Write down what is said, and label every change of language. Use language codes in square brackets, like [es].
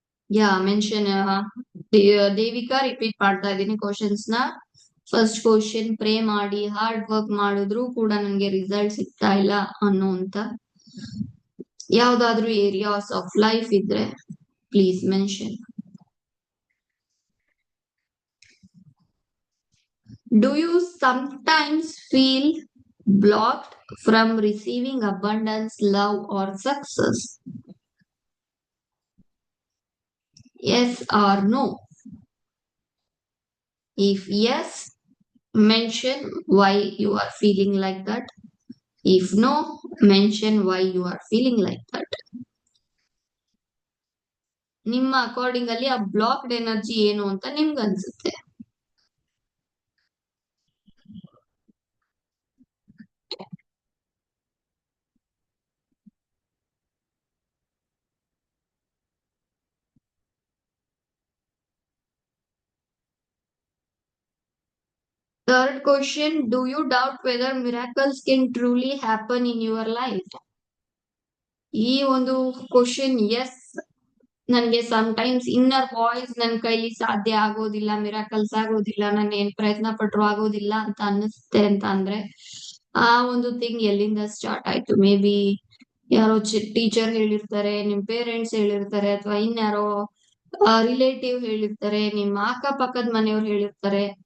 [kn] ಯಾ mention. Devika, repeat ಮಾಡ್ತಾ ಇದ್ದೀನಿ questions ನ. ಫಸ್ಟ್ ಕ್ವಶನ್, ಪ್ರೇ ಮಾಡಿ ಹಾರ್ಡ್ ವರ್ಕ್ ಮಾಡಿದ್ರು ಕೂಡ ನನ್ಗೆ ರಿಸಲ್ಟ್ ಸಿಗ್ತಾ ಇಲ್ಲ ಅನ್ನೋಂತ ಯಾವ್ದಾದ್ರು ಏರಿಯಾಸ್ ಆಫ್ ಲೈಫ್ ಇದ್ರೆ please mention. [en] Do you sometimes feel blocked from receiving abundance, love, or success? Yes or no? If yes, mention why you are feeling like that. If no, mention why you are feeling like that. [kn] ನಿಮ್ಮ according ಅಲ್ಲಿ ಆ blocked energy ಏನು ಅಂತ ನಿಮ್ಗೆ ಅನ್ಸುತ್ತೆ? [en] Third question, do you doubt whether miracles can truly happen in your life? [kn] ಈ ಒಂದು question, S, ನನ್ಗೆ ಟೈಮ್ಸ್ ಇನ್ನರ್ ವಾಯ್ಸ್ ನನ್ ಕೈಲಿ ಸಾಧ್ಯ ಆಗೋದಿಲ್ಲ, ಮಿರಾಕಲ್ಸ್ ಆಗೋದಿಲ್ಲ, ನಾನು ಏನ್ ಪ್ರಯತ್ನ ಪಟ್ರು ಆಗೋದಿಲ್ಲ ಅಂತ ಅನ್ನಿಸುತ್ತೆ ಅಂತ ಅಂದ್ರೆ ಆ ಒಂದು ಥಿಂಗ್ ಎಲ್ಲಿಂದ ಸ್ಟಾರ್ಟ್ ಆಯ್ತು? ಮೇ ಬಿ ಯಾರೋ ಟೀಚರ್ ಹೇಳಿರ್ತಾರೆ, ನಿಮ್ ಪೇರೆಂಟ್ಸ್ ಹೇಳಿರ್ತಾರೆ, ಅಥವಾ ಇನ್ಯಾರೋ ರಿಲೇಟಿವ್ ಹೇಳಿರ್ತಾರೆ, ನಿಮ್ಮ ಅಕ್ಕಪಕ್ಕದ ಮನೆಯವ್ರು ಹೇಳಿರ್ತಾರೆ.